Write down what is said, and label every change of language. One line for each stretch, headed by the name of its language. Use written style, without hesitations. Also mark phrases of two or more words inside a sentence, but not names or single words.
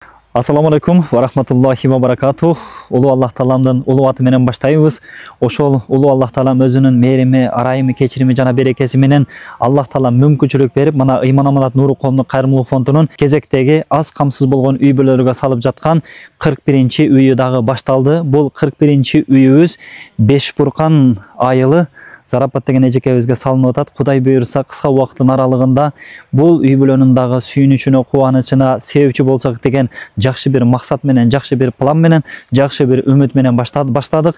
Arabic: السلام عليكم ورحمة الله وبركاته.
Kyrgyz: Ulu Allah Talam'dan ulu atı menen başlayыбыз. Oşol ulu Allah Talam özünün merimi, arayımı, keçirimi jana berekesi menen Allah Talam mümkünçülük berip, mana İman Amanat Nuru Koomduk Kayrımlуулuk Fondunun kezektegi az kamsız bolgon uy bölörügө salıp жаткан 41-ci үйү дагы башталды. Бул 41-ci үйүбүз Бешбуркан айылы Зарапат деген эжекебизге салынып атат. Кудай буйрса кыска убакыттын аралыгында бул үй бүлөнүн дагы сүйүнүчүнө, кубанычына себепчи болсок деген жакшы бир максат менен, жакшы бир план менен, жакшы бир үмүт менен баштадык.